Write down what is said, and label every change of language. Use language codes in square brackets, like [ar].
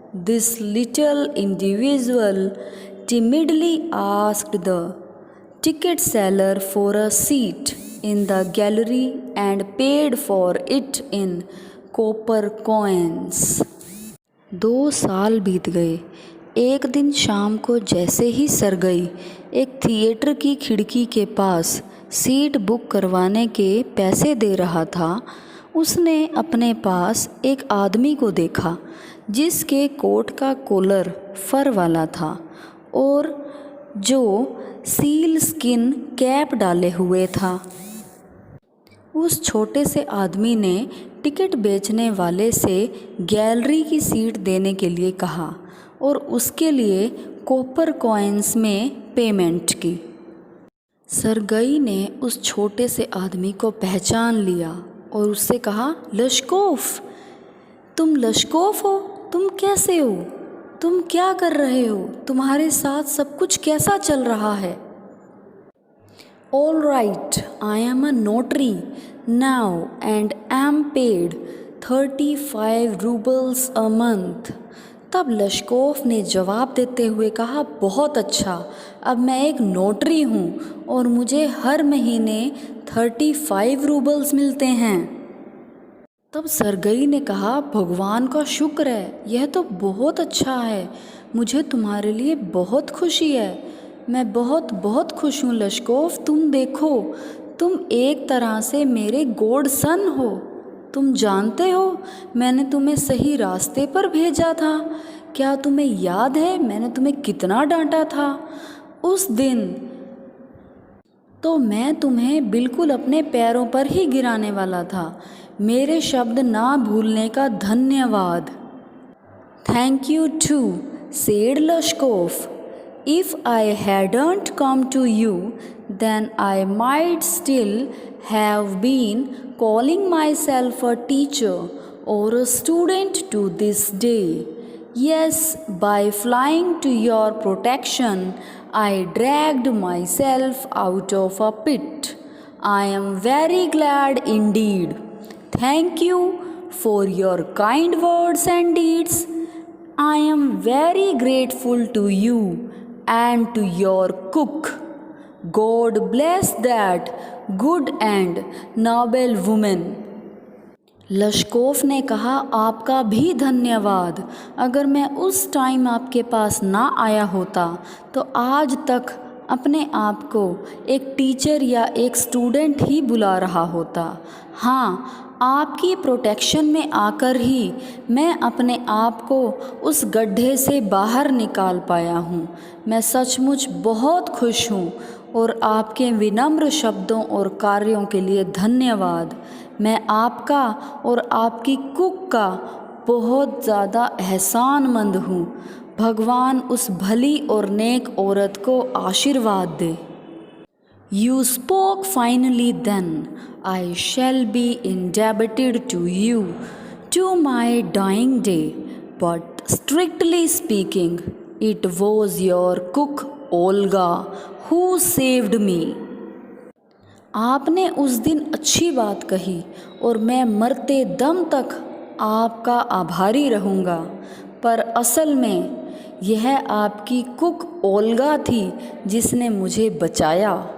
[en] This little individual timidly asked the ticket seller for a seat in the gallery and paid for it in copper coins. [hi] 2 साल बीत गए। एक दिन शाम को जैसे ही सरगई एक थिएटर की खिड़की के पास सीट बुक करवाने के पैसे दे रहा था, उसने अपने पास एक आदमी को देखा जिसके कोट का कॉलर फर वाला था और जो सील स्किन कैप डाले हुए था। उस छोटे से आदमी ने टिकट बेचने वाले से गैलरी की सीट देने के लिए कहा और उसके लिए कॉपर कॉइन्स में पेमेंट की। सरगई ने उस छोटे से आदमी को पहचान लिया और उससे कहा, लश्कोफ, तुम लश्कोफ हो? तुम कैसे हो? तुम क्या कर रहे हो? तुम्हारे साथ सब कुछ कैसा चल रहा है? [en] All right, I am a notary now and am paid 35 rubles a month. [hi] तब लश्कोफ ने जवाब देते हुए कहा, बहुत अच्छा, अब मैं एक नोटरी हूँ और मुझे हर महीने 35 रूबल्स मिलते हैं। तब सरगई ने कहा, भगवान का शुक्र है, यह तो बहुत अच्छा है, मुझे तुम्हारे लिए बहुत खुशी है। मैं बहुत बहुत खुश हूँ लश्कोफ, तुम देखो, तुम एक तरह से मेरे गॉड सन हो। तुम जानते हो मैंने तुम्हें सही रास्ते पर भेजा था। क्या तुम्हें याद है मैंने तुम्हें कितना डांटा था? उस दिन तो मैं तुम्हें बिल्कुल अपने पैरों पर ही गिराने वाला था। मेरे शब्द ना भूलने का धन्यवाद। [en] Thank you too, said Lashkov. If I hadn't come to you, then I might still have been calling myself a teacher or a student to this day. Yes, by flying to your protection, I dragged myself out of a pit. I am very glad indeed. Thank you for your kind words and deeds. I am very grateful to you and to your cook. God bless that good and noble woman. [hi] लश्कोफ ने कहा, आपका भी धन्यवाद। अगर मैं उस time आपके पास ना आया होता तो आज तक अपने आप को एक टीचर या एक स्टूडेंट ही बुला रहा होता। हाँ, आपकी प्रोटेक्शन में आकर ही मैं अपने आप को उस गड्ढे से बाहर निकाल पाया हूँ। मैं सचमुच बहुत खुश हूँ और आपके विनम्र शब्दों और कार्यों के लिए धन्यवाद। मैं आपका और आपकी कुक का बहुत ज़्यादा एहसानमंद हूँ। भगवान उस भली और नेक औरत को आशीर्वाद दे। [en] You spoke finally then. I shall be indebted to you to my dying day. But strictly speaking, it was your cook Olga who saved me. [hi] आपने उस दिन अच्छी बात कही और मैं मरते दम तक आपका आभारी रहूँगा, पर असल में यह आपकी कुक ओल्गा थी जिसने मुझे बचाया।